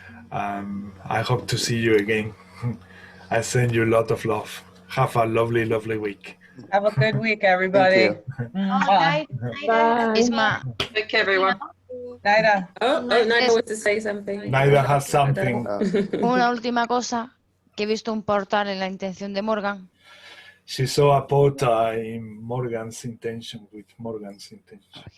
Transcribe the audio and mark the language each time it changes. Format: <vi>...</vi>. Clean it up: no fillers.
<en>I hope to see you again. I send you a lot of love. Have a lovely week. Have a good week, everybody. Bye. Isma. Take care, everyone. Naida. Naida wants to say something. Naida has something.</en> <es>Una última cosa, que he visto un portal en la intención de Morgan.</es> <en>She saw a portal in Morgan's intention, with Morgan's intention.</en>